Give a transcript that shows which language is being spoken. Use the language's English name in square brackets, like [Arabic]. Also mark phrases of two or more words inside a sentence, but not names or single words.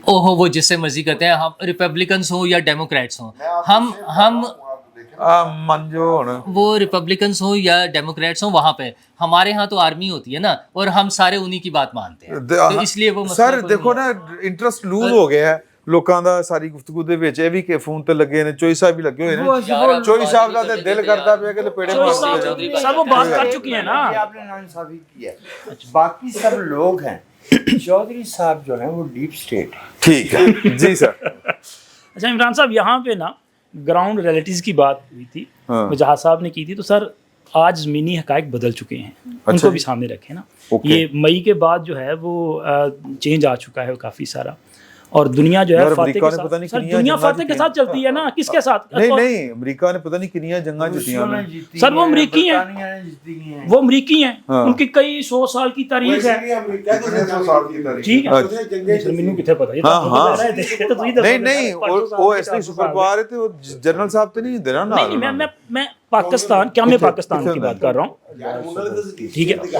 [Urdu] اوہو وہ جس سے مرضی کرتے ہیں, ہم ریپبلکنس ہوں یا ڈیموکریٹس ہوں, ہم وہ ریپبلکنس ہوں یا ڈیموکریٹس ہوں, وہاں پہ ہمارے ہاں تو آرمی ہوتی ہے نا, اور ہم سارے انہی کی بات مانتے ہیں, تو اس لیے وہ سر دیکھو نا [English] interest lose [Urdu] ہو گیا ہے [Punjabi] ਲੋਕਾਂ ਦਾ ਸਾਰੀ ਗੁਫ਼ਤਗੂ ਦੇ ਵਿੱਚ. ਇਹ ਵੀ ਕਿ ਫੋਨ ਤੇ ਲੱਗੇ ਨੇ, ਚੋਈ ਸਾਹਿਬ ਵੀ ਲੱਗੇ ਹੋਏ ਨੇ, ਚੋਈ ਸਾਹਿਬ ਦਾ ਤੇ ਦਿਲ ਕਰਦਾ ਪਿਆ ਕਿ ਲਪੇੜੇ ਮਾਰਦੇ. [Urdu] سر وہ بات کر چکی ہیں نا, آپ نے ناانصافی کی ہے. باقی سب لوگ ہیں, چودھری صاحب جو ہیں وہ [English] deep state. [Urdu] ٹھیک ہے جی سر. اچھا عمران صاحب, یہاں پہ نا [English] ground realities [Urdu] کی بات ہوئی تھی, وجاہت صاحب نے کی تھی, تو سر آج زمینی حقائق بدل چکے ہیں, ان کو بھی سامنے رکھیں نا. یہ مئی کے بعد جو ہے وہ چینج آ چکا ہے کافی سارا, اور دنیا جو ہے فاتح کے ساتھ, سر دنیا فاتح کے ساتھ چلتی ہے نا, کس کے ساتھ؟ [Punjabi] نہیں امریکہ نے پتہ نہیں کنیاں جنگاں جیتیاں ہیں [Urdu] سر, وہ امریکی ہیں, وہ امریکی ہیں, ان کی کئی 100 سال کی تاریخ ہے. [Punjabi] ٹھیک ہے, مینوں کتنے پتہ ہے. [Urdu] نہیں وہ اس لیے سپر پاور ہے, تو جنرل صاحب تو نہیں دینا نا. نہیں میں پاکستان, کیا میں پاکستان کی بات کر رہا ہوں, ٹھیک ہے.